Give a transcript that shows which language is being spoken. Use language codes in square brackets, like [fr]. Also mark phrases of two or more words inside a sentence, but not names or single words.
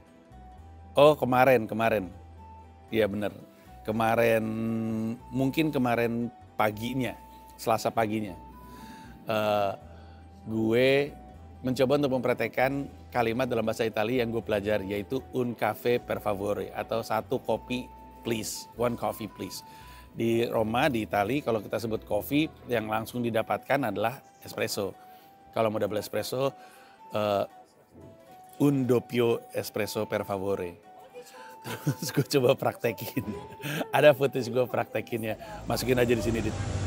[id] Oh kemarin. Iya bener. Mungkin kemarin paginya, Selasa paginya. Gue mencoba untuk mempraktekkan kalimat dalam bahasa Italia yang gue pelajari, yaitu [it] un caffè per favore, [id] atau satu kopi please, [en] one coffee please. [id] Di Roma, di Italia, kalau kita sebut kopi yang langsung didapatkan adalah espresso. Kalau mau [en] double espresso, [it] un doppio espresso per favore. [id] Terus gue coba praktekin. Ada footage gue praktekinnya. Masukin aja di sini, Dit.